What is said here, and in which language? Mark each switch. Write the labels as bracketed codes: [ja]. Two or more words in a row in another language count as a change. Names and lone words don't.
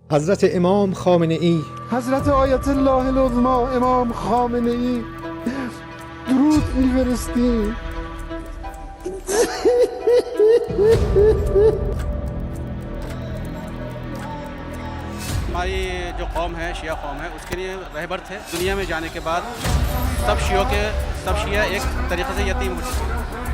[fa] حضرت امام خامنه ای، حضرت آیت الله العظما امام خامنه ای درود می‌فرستیم. [hi] हमारी जो कौम है शिया कौम है उसके लिए रहबर थे। दुनिया में जाने के बाद सब शिया एक तरीक़े से यतीम हो चुके हैं।